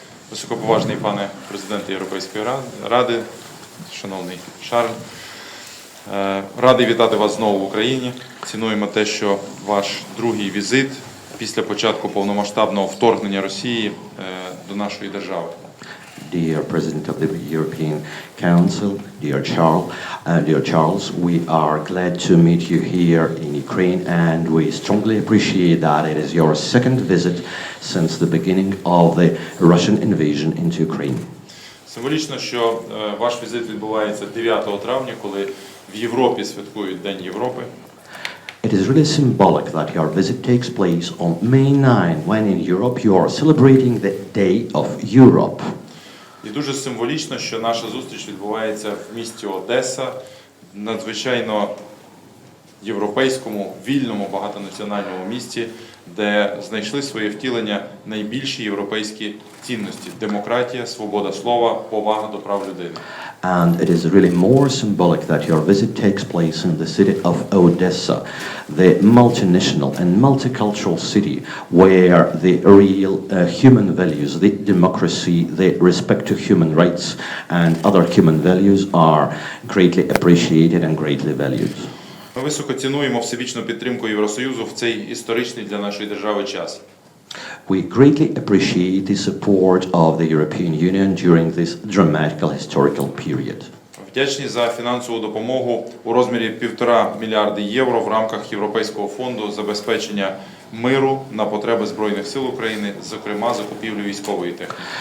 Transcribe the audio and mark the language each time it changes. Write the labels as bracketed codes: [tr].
[uk] Високоповажний пане президент Європейської Ради, шановний Шарль, радий вітати вас знову в Україні. Цінуємо те, що ваш другий візит після початку повномасштабного вторгнення Росії до нашої держави. [en] Dear President of the European Council, dear Charles, we are glad to meet you here in Ukraine, and we strongly appreciate that it is your second visit since the beginning of the Russian invasion into Ukraine. [uk] Символічно, що ваш візит відбувається 9 травня, коли в Європі святкують День Європи. [en] It is really symbolic that your visit takes place on May 9, when in Europe you are celebrating the Day of Europe. [uk] І дуже символічно, що наша зустріч відбувається в місті Одеса, надзвичайно європейському, вільному, багатонаціональному місті, де знайшли своє втілення найбільші європейські цінності – демократія, свобода слова, повага до прав людини. [en] And it is really more symbolic that your visit takes place in the city of Odessa, the multinational and multicultural city where the real human values, the democracy, the respect to human rights and other human values are greatly appreciated and greatly valued. [uk] Ми високо цінуємо всебічну підтримку Євросоюзу в цей історичний для нашої держави час. [en] We greatly appreciate the support of the European Union during this dramatic historical period. [uk] Вдячні за фінансову допомогу у розмірі 1,5 мільярда євро в рамках Європейського фонду забезпечення миру на потреби Збройних сил України, зокрема закупівлю військової техніки.